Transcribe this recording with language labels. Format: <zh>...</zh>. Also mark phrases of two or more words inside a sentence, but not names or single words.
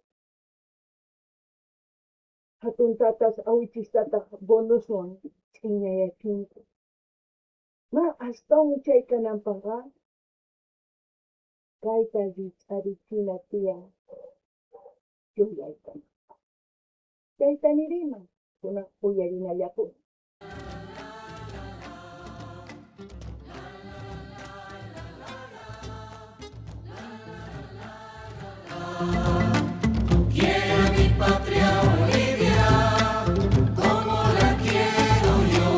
<qu>hatun tatas awichistataq bonuswan ch'inayachinku ma astawan chaykananpaqqa kayta ricarichina tiyan yuyaykan chayta niriman kunan uyarinallapuni.</qu> <es>Quiero mi patria Bolivia, como la quiero yo.</es>